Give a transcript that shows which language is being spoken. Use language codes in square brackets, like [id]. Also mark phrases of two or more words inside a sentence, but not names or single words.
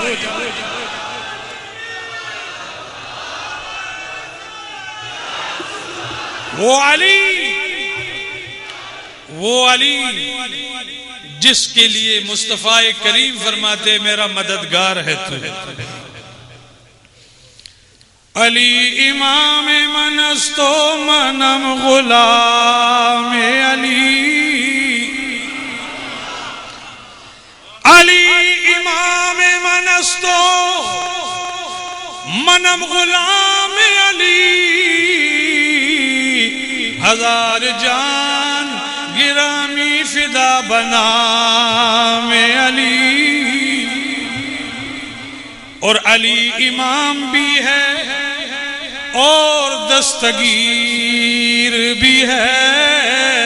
[ur] وہ علی جس کے لیے مصطفیٰ کریم فرماتے میرا مددگار ہے تو. [fa] علی امام من است و منم غلام علی. علی امام من است و منم غلام علی. ہزار جان گرامی فدا بنام علی. [ur] اور علی امام بھی ہے اور دستگیر بھی ہے.